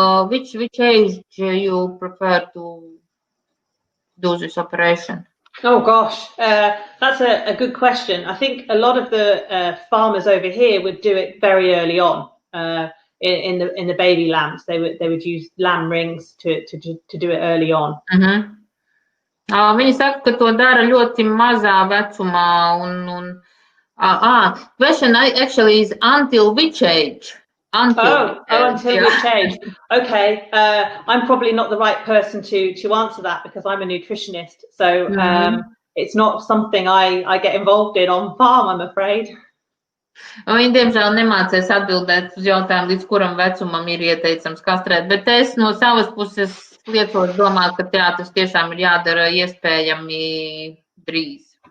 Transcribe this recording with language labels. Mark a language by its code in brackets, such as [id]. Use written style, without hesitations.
[en] Which age you prefer to do this operation? Oh gosh, that's a good question. I think a lot of the farmers over here would do it very early on in the baby lambs. They would use lamb rings to do it early on. [lv] Viņi saka, ka to dara ļoti mazā vecumā. [en] Question actually is until which age? Until which age? Okay, I'm probably not the right person to answer that because I'm a nutritionist. So it's not something I get involved in on farm, I'm afraid. [lv] Viņi, diemžēl, nemācēs atbildēt uz jautājumu, līdz kuram vecumam ir ieteicams kastrēt, bet es no savas puses lietos domāt, ka tas tiešām ir jādara iespējami drīz.